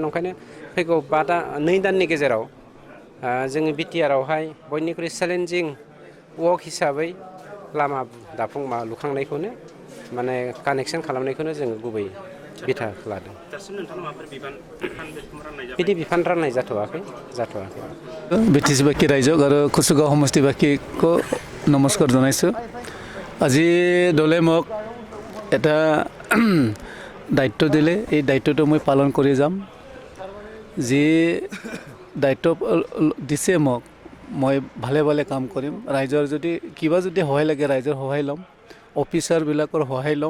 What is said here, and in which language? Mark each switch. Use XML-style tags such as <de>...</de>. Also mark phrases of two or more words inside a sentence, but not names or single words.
<brx>ओंखायनो फैगौ 2 दाननि गेजेराव जोंनि बिटिआरआवहाय बयनिख्रुइ</brx> <en>challenging work</en> <brx>हिसाबै लामा लुखांनायखौनो माने कानेक्सन खालामनायखौनो जोङो गुबै बिथा लादों। बिदि बिफान राननाय जाथ'वाखै। बिटिसि बाखि रायजोक आरो कुसुगाव समष्टि बाखिखौ नमस्कार जनायছো।</brx> <as>আজি দলে মোক এটা দায়িত্ব দিলে, এই দায়িত্বটো মই পালন কৰি যাম। যি দায়িত্ব দিছে মোক, মই ভালে ভালে কাম কৰিম। ৰাইজৰ যদি কিবা যদি সহায় লাগে ৰাইজৰ সহায় ল'ম, অফিচাৰবিলাকৰ সহায় ল'ম।</as>